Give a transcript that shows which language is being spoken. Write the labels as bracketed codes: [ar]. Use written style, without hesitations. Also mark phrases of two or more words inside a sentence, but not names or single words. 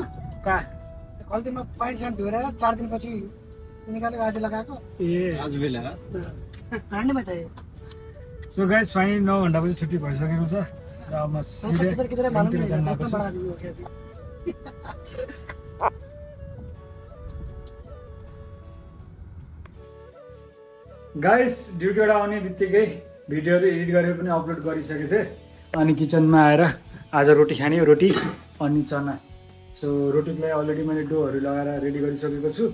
[ne] कहाँ खल्तीमा पाइन्ट साइन्ट धोएर 4 दिनपछि निकालेको आज लगाएको ए आज बेला हाँडीमा त [en] so guys [ne] फाइनली 9 घन्टापछि छुट्टी भइसकेको छ र म सिधै [hi] किधर मालूम [ne] रुमतिर [hi] नहीं [ne] जान है, लागेको [hi] इतना [ne] छु। [hi] बड़ा आदमी हो गया अभी। [ne] गाइस ड्युटीबाट आउने बित्तिकै भिडियोहरू एडिट गरेर पनि अपलोड गरिसकेको थिएँ। अनि किचनमा आएर आज रोटी खाने, रोटी अनि चना। सो रोटीको लागि अलरेडी मैले डोहरू लगाएर रेडी गरिसकेको छु।